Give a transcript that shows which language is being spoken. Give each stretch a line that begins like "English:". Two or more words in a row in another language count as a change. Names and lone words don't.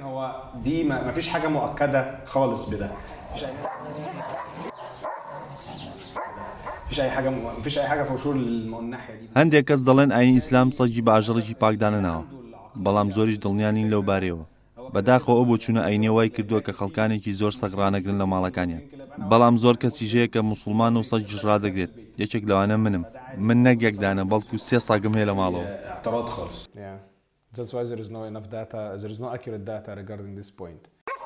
Central Kurdish: هەندێک کەس دەڵێن ئاینی ئیسلام سەگی بە ئاژەڵێکی پاکدانەناوە، بەڵام زۆریش دڵنیانین لەو بارەوە. بەداخەوە ئەو بۆ چوونە ئاینێ وای کردووە کە خەڵکانێکی زۆر سەگ ڕانەگرن لە ماڵەکانیان، بەڵام زۆر کەسیش هەیە کە موسڵمان و سەگیش ڕادەگرێت. یەکێک لەوانە منم. من نەک یەکدانە بەڵکو 3 سەگم هەیە لە ماڵەوە.
English: That's why there is no enough data, there is no accurate data regarding this point.